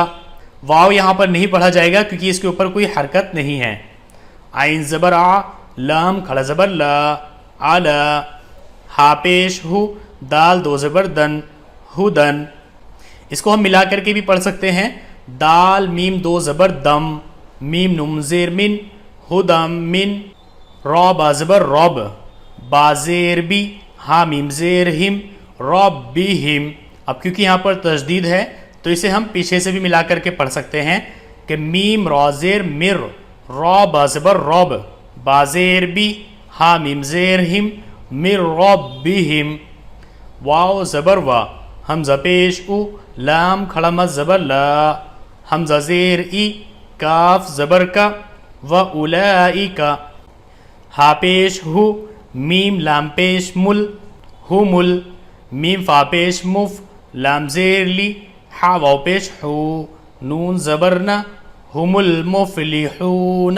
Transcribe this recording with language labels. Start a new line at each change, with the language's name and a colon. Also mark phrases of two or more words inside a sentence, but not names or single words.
Urdu: واو یہاں پر نہیں پڑھا جائے گا کیونکہ اس کے اوپر کوئی حرکت نہیں ہے. عین زبر آ لام کھڑا زبر لا علا. ہا پیش ہو دال دو زبر دن ہدن. اس کو ہم ملا کر کے بھی پڑھ سکتے ہیں. دال میم دو زبر دم, میم نون زیر من, ہدم من, را با زبر رب, با زیر بی, ہا میم زیر ہم, ربہم. اب کیونکہ یہاں پر تشدید ہے تو اسے ہم پیچھے سے بھی ملا کر کے پڑھ سکتے ہیں کہ میم را زیر مر, را با زبر رب, با زیر بی, ہا میم زیر ہم, مر ربہم. واو زبر وا, حمزہ پیش او, لام کھڑا مد زبر لا, حمزہ زیر ای, کاف زبر کا,
Arabic: و اولائکا.
Urdu: ہا پیش ہو, میم لام پیش مل, ہمل, میم فا پیش مف, لام زیر لی, ہا واو پیش ہو, نون زبر نا,
Arabic: ہم المفلحون.